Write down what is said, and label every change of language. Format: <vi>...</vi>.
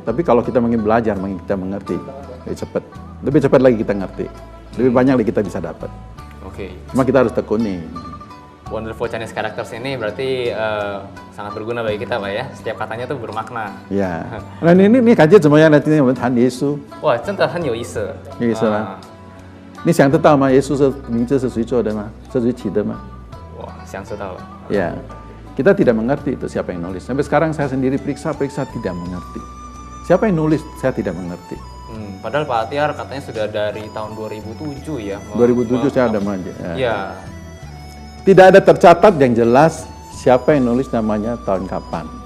<id>Tapi kalau kita makin belajar, makin kita mengerti, lebih cepat lagi kita ngerti, lebih banyak lagi kita bisa dapat. Oke. Cuma kita harus tekuni. Wonderful Chinese Characters ini berarti sangat berguna bagi kita Pak ya. Setiap katanya tuh bermakna. Ya. Nah ini kajian semuanya nanti</id> <zh>我们谈耶稣。哇，真的很有意思。有意思吗？你想得到吗？耶稣的名字是谁做的吗？是谁起的吗？ Wah, 想知道了。</zh> <id>Ya. Kita tidak mengerti itu siapa yang nulis. Sampai sekarang saya sendiri periksa tidak mengerti. Siapa yang nulis? Saya tidak mengerti. Padahal Pak Tiar katanya sudah dari tahun 2007 ya. 2007 saya ada manja. Ya. Tidak ada tercatat yang jelas siapa yang nulis namanya tahun kapan.</id>